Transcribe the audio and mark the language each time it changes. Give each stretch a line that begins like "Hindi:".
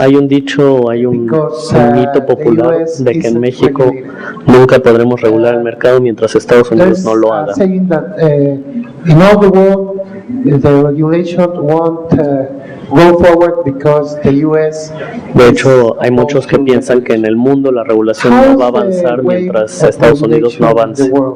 Spanish: Hay un dicho, hay un mito popular de que en México nunca podremos regular el mercado mientras Estados Unidos no lo haga.
English: Saying that in all the world the regulation won't go forward because the US.
Spanish: De hecho, hay muchos que piensan que en el mundo la regulación no va a avanzar mientras Estados Unidos no avance.